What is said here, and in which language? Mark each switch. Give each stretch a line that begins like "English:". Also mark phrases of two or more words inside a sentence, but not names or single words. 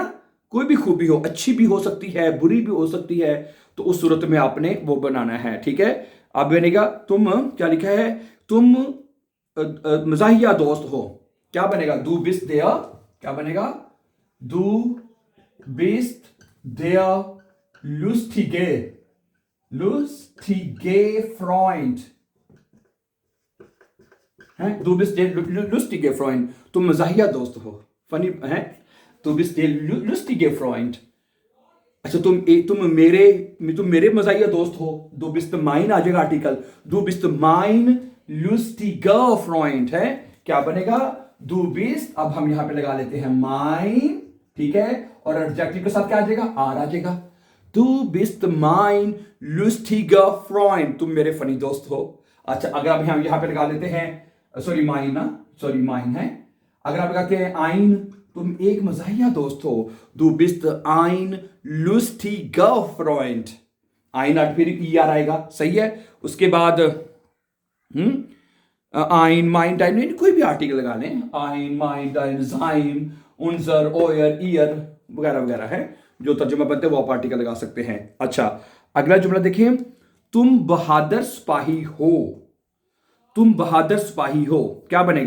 Urdu: کوئی بھی خوبی ہو، اچھی بھی ہو سکتی ہے، بری بھی ہو سکتی ہے، تو اس صورت میں آپ نے وہ بنانا ہے، ٹھیک ہے. اب بنے گا تم، کیا لکھا ہے؟ تم مزاحیہ دوست ہو، کیا بنے گا?
German: Du bist der,
Urdu: کیا بنے گا?
German: Du bist der lustige Freund, हैं du bist der lustige Freund,
Urdu: تم مزاحیہ دوست ہو، فنی ہے.
German: du bist der lustige Freund,
Urdu: اچھا تم میرے مزاحیہ دوست ہو.
German: du bist mein
Urdu: آ جائے گا آرٹیکل,
German: du bist mein lustiger Freund
Urdu: ہے، کیا بنے گا?
German: du bist,
Urdu: اب ہم یہاں پہ لگا لیتے ہیں mein، ٹھیک ہے، اور ایڈجیکٹو کے ساتھ کیا آ جائے گا؟ آر آ جائے گا.
German: Du bist mein lustiger Freund,
Urdu: تم میرے فنی دوست ہو. اچھا، اگر آپ یہاں پہ لگا لیتے ہیں، سوری ماین ہے. اگر آپ لگاتے ہیں آئن، تم ایک مزاحیہ دوست ہو.
German: Du bist ein lustiger Freund,
Urdu: آئن آٹھ پھر ای آر آئے گا، صحیح ہے. اس کے بعد
German: ein, mein, dein,
Urdu: کوئی بھی آرٹیکل لگا لیں,
German: ein, mein, dein, sein, unser, euer, ihr
Urdu: وغیرہ وغیرہ ہے جو ترجمہ بنتے ہیں، وہ آپ آرٹیکل لگا سکتے ہیں. اچھا، اگلا جملہ دیکھیے، تم بہادر سپاہی ہو، تم بہادر سپاہی ہو، کیا بنے گا?